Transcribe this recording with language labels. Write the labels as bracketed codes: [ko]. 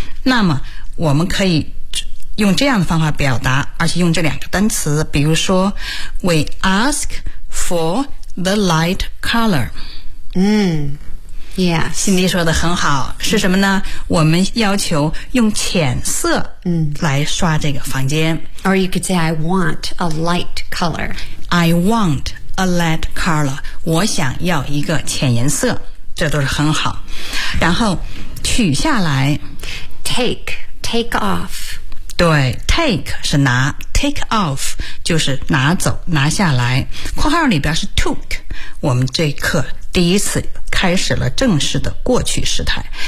[zh] 那么我们可以用这样的方法表达，而且用这两个单词，比如说 [en] we ask for the light color。 Yeah, [zh] Cindy 说的很好，是什么呢？我们要求用浅色来刷这个房间。 [en] Or you could say, I want a light color. I want a light color. [zh] 我想要一个浅颜色，这都是很好。然后取下来 [en] take take off. [zh] 对 ，take 是拿 ，take off 就是拿走、拿下来。括号里边是 took， 我们这一课第一次开始了正式的过去时态。